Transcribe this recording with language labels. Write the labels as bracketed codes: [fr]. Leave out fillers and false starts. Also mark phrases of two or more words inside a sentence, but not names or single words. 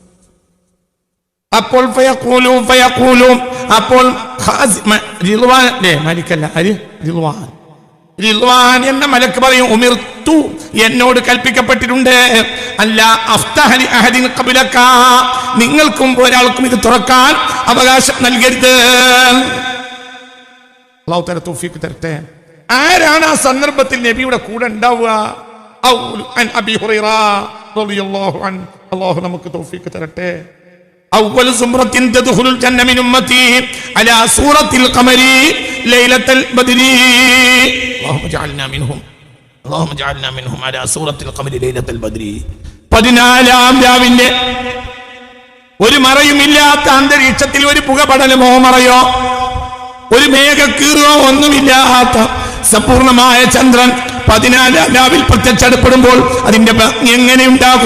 [ml] അപ്പോൾ അപ്പോൾ റിദ്വാൻ എന്ന മലക്ക് പറയും, ഉമിർതു, എന്നോട് കൽപ്പിക്കപ്പെട്ടിട്ടുണ്ട്, [ar] ألا أفتح لأحد قبلك, [ml] നിങ്ങൾക്കും ഒരാൾക്കും ഇത് തുറക്കാൻ അവകാശം നൽകരുത്. [ar] الله تعالى [ml] തൗഫീഖ് തരട്ടെ. ആരാണ് ആ സന്ദർഭത്തിൽ നബിയുടെ കൂടെ ഉണ്ടാവുക? അബീ ഹുറൈറ [ar] رضي الله عنه, [ml] അല്ലാഹു നമുക്ക് തൗഫീഖ് തരട്ടെ. [ar] أول زمرة تدخل الجنة من أمتي على سورة القمر ليلة البدر اللهم اجعلنا منهم على سورة القمر ليلة البدر. [ml] 14-ാം രാവിന്റെ ഒരു മറയുമില്ലാത്ത അന്തരീക്ഷത്തിൽ ഒരു പുകപടലമോ മറയോ ഒരു മേഘക്കീറോ ഒന്നുമില്ലാത്ത സമ്പൂർണമായ ചന്ദ്രൻ 14-ാം രാവിൽ പ്രത്യക്ഷപ്പെടുമ്പോൾ അതിന്റെ ഭംഗി എങ്ങനെയുണ്ടാകും?